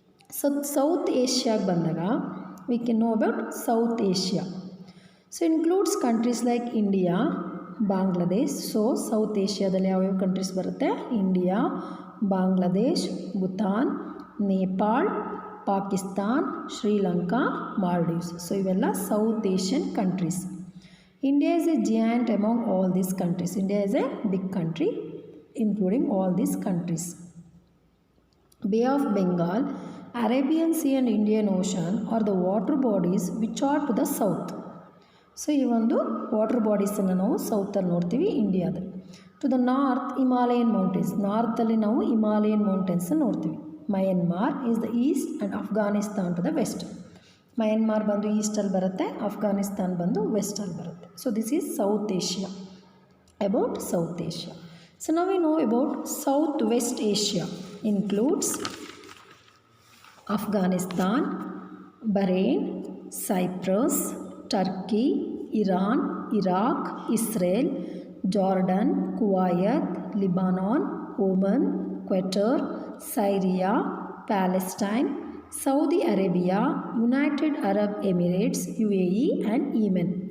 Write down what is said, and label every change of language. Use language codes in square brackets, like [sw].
[en] So south ಏಷ್ಯಾಗೆ ಬಂದಾಗ we can know about south Asia. So includes countries like India, Bangladesh. [kn] So south ಏಷ್ಯಾದಲ್ಲಿ ಯಾವ್ಯಾವ countries ಬರುತ್ತೆ? India, Bangladesh, Bhutan, Nepal, Pakistan, Sri Lanka, Maldives. So ಇವೆಲ್ಲ south Asian countries. [en] India is a giant among all these countries. India is a big country including all these countries. Bay of Bengal, Arabian Sea and Indian Ocean are the water bodies which are to the south. [kn] So ಈ ಒಂದು water ಬಾಡೀಸನ್ನು ನಾವು ಸೌತಲ್ಲಿ ನೋಡ್ತೀವಿ ಇಂಡಿಯಾದಲ್ಲಿ. [en] To the north Himalayan mountains. [kn] ನಾರ್ತಲ್ಲಿ ನಾವು Himalayan ಮೌಂಟೇನ್ಸನ್ನು ನೋಡ್ತೀವಿ. [en] Myanmar is the east and Afghanistan to the west. [kn] Myanmar ಬಂದು ಈಸ್ಟಲ್ಲಿ ಬರುತ್ತೆ, ಅಫ್ಘಾನಿಸ್ತಾನ್ ಬಂದು ವೆಸ್ಟಲ್ಲಿ ಬರುತ್ತೆ. [en] So this is south Asia. About South Asia. So now we know about Southwest Asia. Includes Afghanistan, Bahrain, Cyprus, Turkey, Iran, Iraq, Israel, Jordan, Kuwait, Lebanon, Oman, Qatar, Syria, Palestine, Saudi Arabia, United Arab Emirates, UAE and Yemen.